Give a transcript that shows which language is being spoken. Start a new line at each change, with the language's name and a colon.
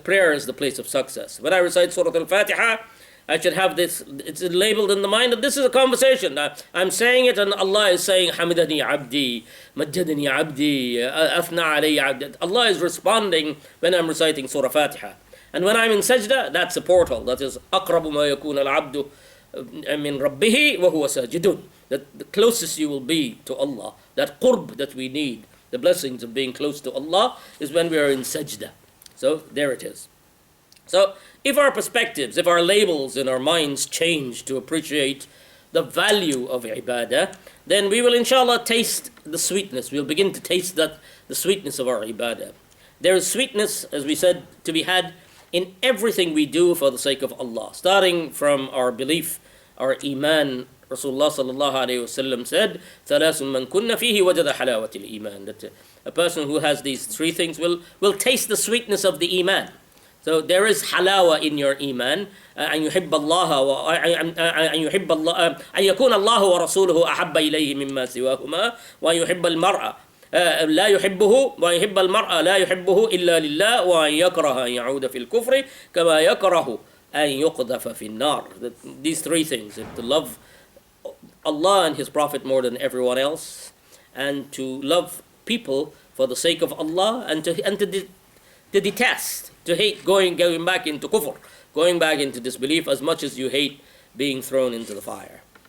English: Prayer is the place of success. When I recite Surah Al-Fatiha, I should have this, it's labeled in the mind that this is a conversation. I'm saying it and Allah is saying, Hamidani abdi, Majjadani abdi, Afna alayya abdi. Allah is responding when I'm reciting Surah Fatiha. And when I'm in sajda, that's a portal. That is,
Arabic: أقرب ما يكون العبد من ربه وهو ساجد.
English: That the closest you will be to Allah, that qurb that we need, the blessings of being close to Allah, is when we are in sajda. So there it is. So if our perspectives, if our labels in our minds change to appreciate the value of ibadah, then we will inshallah taste the sweetness. We'll begin to taste the sweetness of our ibadah. There is sweetness, as we said, to be had in everything we do for the sake of Allah. Starting from our belief, our iman. Rasulullah sallallahu alayhi wasallam said,
Arabic: ثَلَاثٌ مَنْ كُنَّ فِيهِ وَجَدَ حَلَاوَةِ الْإِيمَانِ.
English: That a person who has these three things will taste the sweetness of the iman. So there is halawa in your iman.
Arabic: أن يحب الله أن يحب الله أن يكون الله ورسوله أحب إليه مما سواهما وأن يحب المرء لا يحبه ويحب المرء لا يحبه إلا لله وأن يكره أن يعود في الكفر كما يكره أن يقذف في النار.
English: These three things: to love Allah and His Prophet more than everyone else, and to love people for the sake of Allah, and to detest, to hate going back into kufr, going back into disbelief as much as you hate being thrown into the fire.